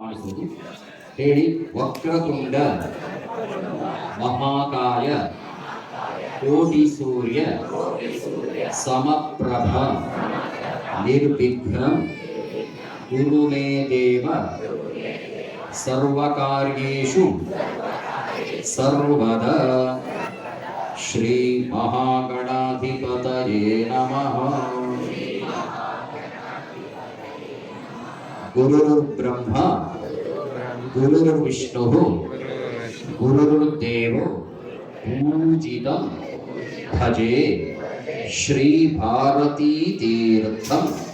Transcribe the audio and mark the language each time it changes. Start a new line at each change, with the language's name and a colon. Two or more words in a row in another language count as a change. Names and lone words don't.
Kannada: ಕಾಣಿಸುವುದು. ಹೇಳಿ.
Sanskrit: ವಕ್ರತುಂಡ ಮಹಾಕಾಯ ಕೋಟಿ ಸೂರ್ಯ ಸಮಪ್ರಭ ನಿರ್ವಿಘ್ನಂ ಕುರು ಮೇ ದೇವ ಸರ್ವಕಾರ್ಯೇಷು ಸರ್ವದಾ. ಶ್ರೀ ಮಹಾಗಣಾಧಿಪತಯೇ ನಮಃ. ಗುರುರ್ಬ್ರಹ್ಮ ಗುರುರ್ವಿಷ್ಣುಃ ಗುರುರ್ದೇವೋ ಪೂಜಿತಂ ಭಜೆ ಶ್ರೀ ಭಾರತೀ ತೀರ್ಥಂ.